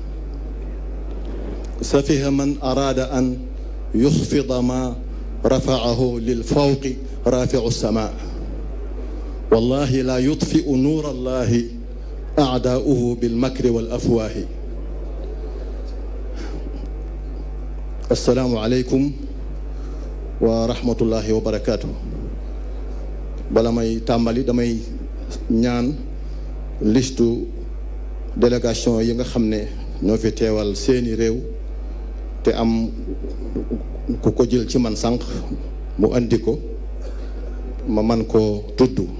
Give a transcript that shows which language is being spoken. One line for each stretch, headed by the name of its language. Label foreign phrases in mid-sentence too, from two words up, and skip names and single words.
Arabic: سفه من أراد أن يخفض ما رفعه للفوق رافع السماء والله لا يطفئ نور الله أعداؤه بالمكر والأفواه السلام عليكم ورحمة الله وبركاته
Wolof: bala may tàmbali damay ñaan listu délégation yi nga xam ne ñoo fi teewal seeni réew te am ku ko jël ci man sànq mu andi ko ma man koo tudd